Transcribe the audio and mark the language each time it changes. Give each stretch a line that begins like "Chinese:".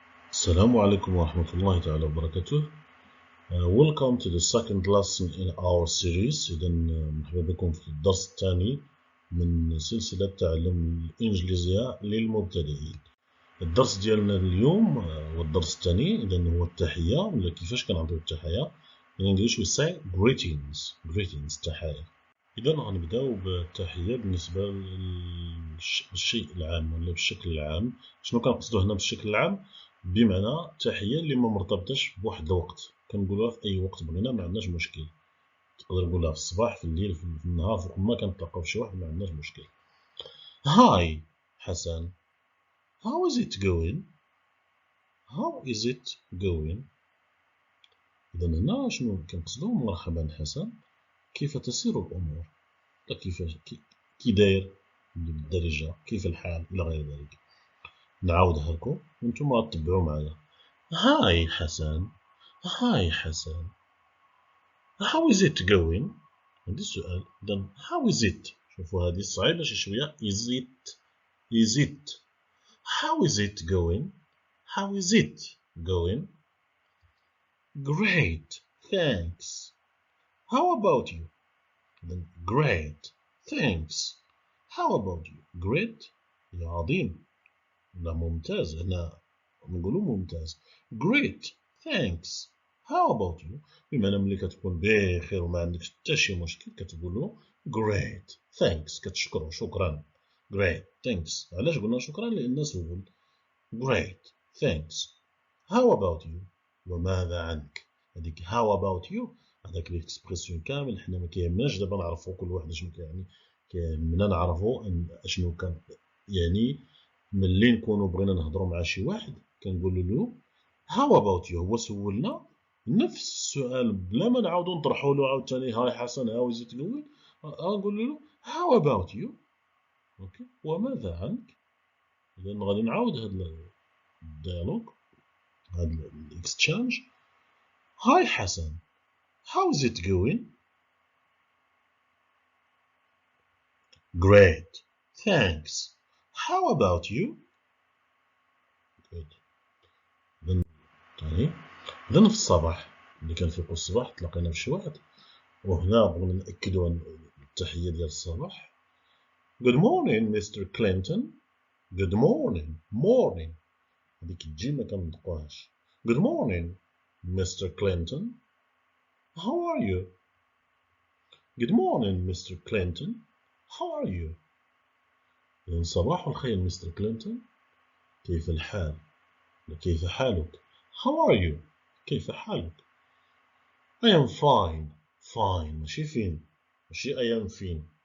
Arabic: السلام عليكم ورحمة الله تعالى وبركاته.
English: Welcome to the second lesson in our series.
Arabic: إذا مرحبا بكم في الدرس الثاني من سلسلة تعلم الانجليزية للمبتدئين. الدرس ديالنا اليوم هو الدرس الثاني، إذا هو التحية ولا كيفاش كنعطيو التحية.
English: In English we say greetings التحية.
Arabic: إذا غنبداو بالتحية بالنسبة للشيء العام ولا بالشكل العام. شنو كنقصدو هنا بالشكل العام؟ بمعنى التحية اللي ما مرتبطش بواحد الوقت، كنقولوها في أي وقت بغينا، ما عندناش مشكل. تقدر تقولها في الصباح، في الليل، في النهار، فوق ما كنتلاقاو شي واحد ما عندناش مشكل. هاي حسن،
English: how is it going؟
Arabic: how is it going؟ إذا هنا شنو كنقصدو؟ مرحبا حسن، كيف تسير الأمور؟ كي داير بالدارجة، كيف الحال إلى غير ذلك. نعاودها لكم وانتم تتبعوا معايا. هاي حسن، هاي حسن،
English: how is it going؟
Arabic: عندي سؤال. إذا
English: how is it؟
Arabic: شوفوا هذه صعيبة شي شوية.
English: is it how is it going؟ how is it going؟ great thanks. how about you؟
Arabic: إذا
English: great thanks. how about you؟ great
Arabic: يا عظيم، لا ممتاز، هنا نقولوا ممتاز.
English: great thanks. how about you؟
Arabic: بمعنى ملي كتكون بخير وما عندكش حتى شي مشكل كتقولوا
English: great thanks،
Arabic: كتشكروا شكرا.
English: great thanks.
Arabic: علاش قلنا شكرا؟ لأن سول. great thanks.
English: how about you؟
Arabic: وماذا عنك؟ هذيك how about you هذاك ليكسبرسيون كامل حنا ما كيهمناش دابا نعرفوا كل واحد شنو كيعني. كيهمنا نعرفوا شنو كان يعني. ملي نكونوا بغينا نهضروا مع شي واحد كنقولوا له
English: how about you.
Arabic: هو سولنا نفس السؤال بلا ما نعاودوا نطرحوا له عاوتاني هاي حسن
English: how is it going.
Arabic: نقول له
English: how about you.
Arabic: اوكي، وماذا عنك. اذا غادي نعاود هذا الديالوج، هذا الاكستشانج.
English: Hi حسن how is it going؟ great thanks. how about you؟ good.
Arabic: إذن في الصباح ملي كنفيقو الصباح تلاقينا بشي واحد، وهنا بغينا نأكدو التحية ديال الصباح.
English: good morning Mr. Clinton. good morning
Arabic: هاديك تجي ما كنطقوهاش.
English: good morning Mr. Clinton. how are you؟ good morning Mr. Clinton. how are you؟
Arabic: إذن صباح الخير مستر كلينتون، كيف الحال؟ كيف حالك؟ how are you؟ كيف حالك؟
English: I am fine
Arabic: ماشي فين، ماشي I am فين.